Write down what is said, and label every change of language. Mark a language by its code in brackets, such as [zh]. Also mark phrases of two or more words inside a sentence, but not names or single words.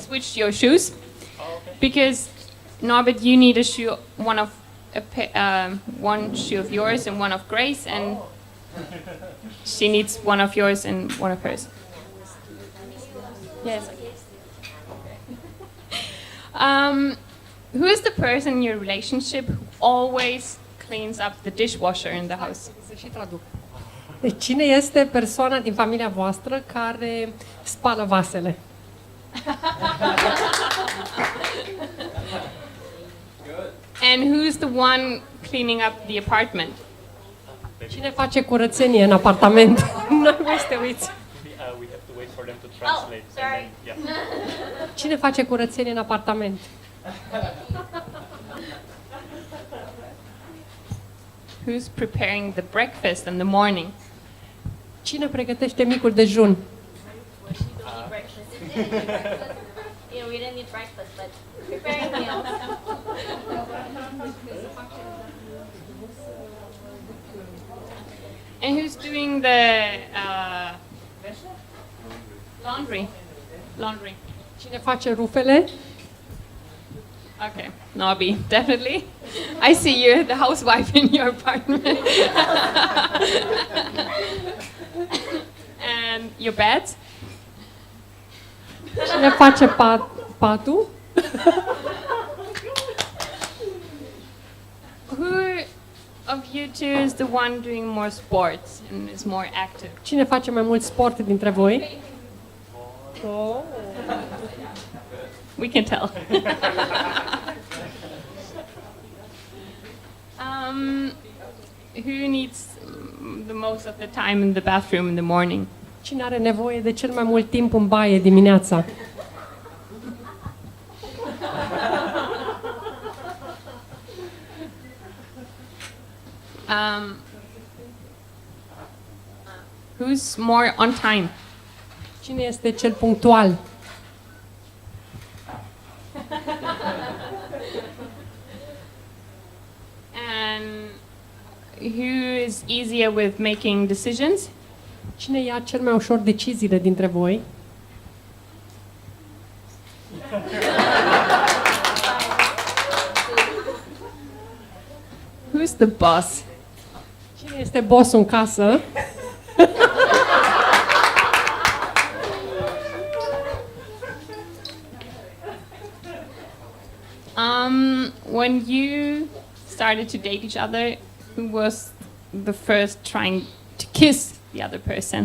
[en] switch your shoes because Norbert, you need a shoe, one shoe of yours and one of Grace, and she needs one of yours and one of hers. Yes. Who is the person in your relationship who always cleans up the dishwasher in the house? [ro] Să și traduc. Deci cine este persoana din familia voastră care spală vasele? [en] And who's the one cleaning up the apartment? [ro] Cine face curățenie în apartament? Nu mai să te uiți. [en] We have to wait for them to translate. sorry. [ro] Cine face curățenie în apartament? [en] Who's preparing the breakfast in the morning? [ro] Cine pregătește micul dejun? [en] We didn't need breakfast, but preparing meals. And who's doing the laundry? Laundry. [ro] Cine face rufele? [en] Okay, Nobby, definitely. I see you, the housewife in your apartment. And your bed? [ro] Cine face patul? [en] Who of you two is the one doing more sports and is more active? [ro] Cine face mai mult sport dintre voi? [en] Oh. We can tell. Who needs the most of the time in the bathroom in the morning? [ro] Cine are nevoie de cel mai mult timp în baie dimineața? [en] Who's more on time? [ro] Cine este cel punctual? [en] And who is easier with making decisions? [ro] Cine ia cel mai ușor deciziile dintre voi? [en] Who's the boss? [ro] Cine este bossul în casă? [en] When you started to date each other, who was the first trying to kiss the other person?